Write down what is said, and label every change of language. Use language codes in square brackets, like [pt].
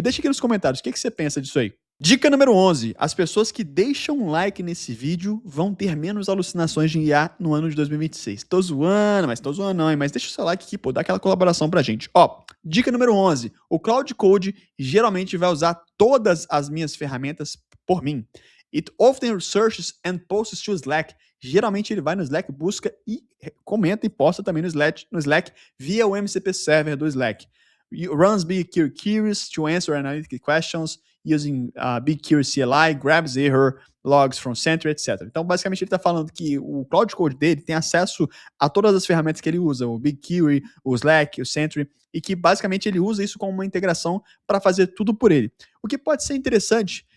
[pt] Deixa aqui nos comentários o que você pensa disso aí. Dica número 11. As pessoas que deixam um like nesse vídeo vão ter menos alucinações de IA no ano de 2026. Tô zoando não, hein? Mas deixa o seu like aqui, pô, dá aquela colaboração pra gente. Ó, dica número 11. O Cloud Code geralmente vai usar todas as minhas ferramentas por mim. [en] It often searches and posts to Slack. [pt] Geralmente ele vai no Slack, busca e comenta e posta também no Slack via o MCP Server do Slack. [en] Runs BigQuery queries to answer analytic questions using BigQuery CLI, grabs error logs from Sentry, etc. [pt] Então, basicamente, ele está falando que o Cloud Code dele tem acesso a todas as ferramentas que ele usa, o BigQuery, o Slack, o Sentry, e que, basicamente, ele usa isso como uma integração para fazer tudo por ele. O que pode ser interessante